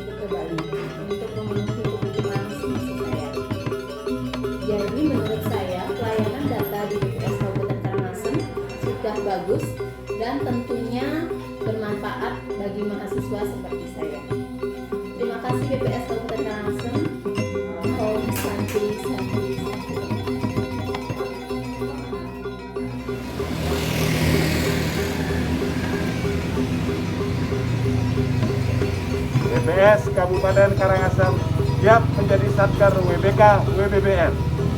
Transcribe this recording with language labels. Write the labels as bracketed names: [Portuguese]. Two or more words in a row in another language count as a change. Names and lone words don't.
[Indonesian] kembali untuk memenuhi kebutuhan misi saya. Jadi menurut saya pelayanan data di BPS Kabupaten Karangasem sudah bagus dan tentunya bermanfaat bagi mahasiswa seperti saya. Terima kasih BPS Kabupaten Karangasem. [Sanskrit] Om Santi Santi. [Indonesian] BPS Kabupaten Karangasem siap menjadi Satker WBK WBBM.